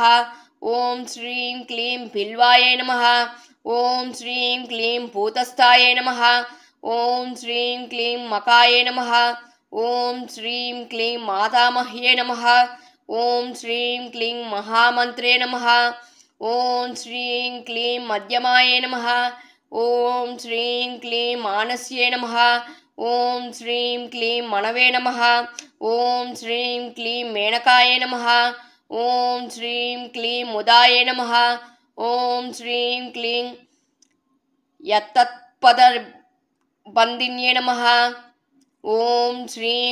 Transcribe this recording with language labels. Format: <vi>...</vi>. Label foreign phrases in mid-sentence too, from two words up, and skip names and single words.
<sa>ओं श्रीं क्लीं बिल्वाय नमः। ओं श्रीं क्लीं भूतस्थाय नमः। ओं श्रीं क्लीं मकाय नमः। ओं श्रीं क्लीं मातामह्ये नमः। ओं श्रीं क्लीं महामन्त्रे नमः। ఓం శ్రీం క్లీం మధ్యమాయే నమః ఓం శ్రీం క్లీం మానస్యే నమః ఓం శ్రీం క్లీం మనవే నమః ఓం శ్రీం క్లీం మేనకాయే నమః ఓం శ్రీం క్లీం ముదాయే నమః ఓం శ్రీం క్లీం యత్తత్పదబందిన్యే నమః ఓం శ్రీం</sa>